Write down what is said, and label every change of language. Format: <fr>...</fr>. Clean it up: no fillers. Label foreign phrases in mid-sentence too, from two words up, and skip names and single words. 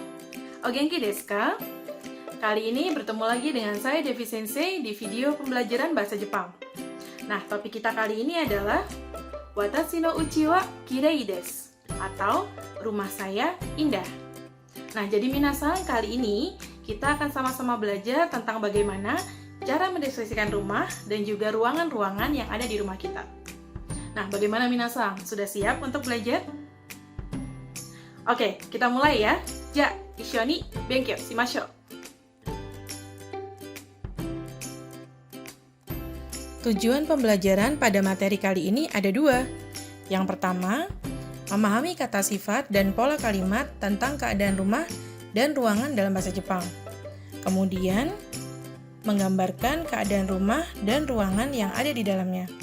<ja>お元気ですか?</ja> <id>Kali ini bertemu lagi dengan saya Devi Sensei di video pembelajaran bahasa Jepang. Nah, topik kita kali ini adalah</id> <ja>私の家はきれいです,</ja> <id>atau rumah saya indah. Nah, jadi minasan, kali ini kita akan sama-sama belajar tentang bagaimana cara mendeskripsikan rumah dan juga ruangan-ruangan yang ada di rumah kita. Nah, bagaimana minasan? Sudah siap untuk belajar? Oke, kita mulai ya.</id> <ja>じゃ、一緒に勉強しましょう.</ja> <id>Tujuan pembelajaran pada materi kali ini ada dua. Yang pertama, memahami kata sifat dan pola kalimat tentang keadaan rumah dan ruangan dalam bahasa Jepang. Kemudian, menggambarkan keadaan rumah dan ruangan yang ada di dalamnya.</id>